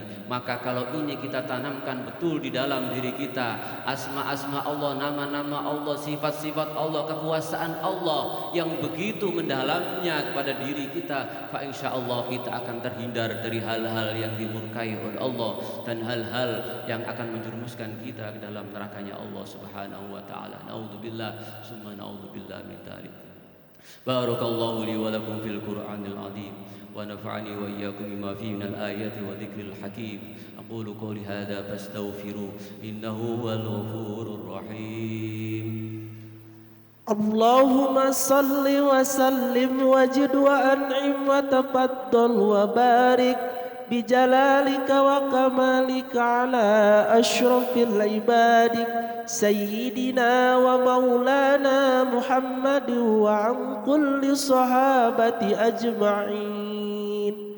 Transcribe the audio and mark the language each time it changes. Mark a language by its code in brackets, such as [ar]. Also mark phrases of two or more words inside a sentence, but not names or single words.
[id] Maka kalau ini kita tanamkan betul di dalam diri kita, asma-asma Allah, nama-nama Allah, sifat-sifat Allah, kekuasaan Allah yang begitu mendalamnya kepada diri kita, [ar] فإن شاء الله [id] kita akan terhindar dari hal-hal yang dimurkai oleh Allah dan hal-hal yang akan menjerumuskan kita ke dalam nerakanya Allah [ar] سبحانه وتعالى. نعوذ بالله ثم نعوذ بالله من ذلك. بارك الله لي ولكم في القرآن العظيم ونفعني وإياكم بما فيه من الآيات والذكر الحكيم. أقول قولي هذا فاستغفروه إنه هو الغفور الرحيم. اللهم صل وسلم وزد وأنعم وتفضل وبارك بجلالك وكمالك على أشرف عبادك سيدنا ومولانا محمد وعن كل صحابته أجمعين.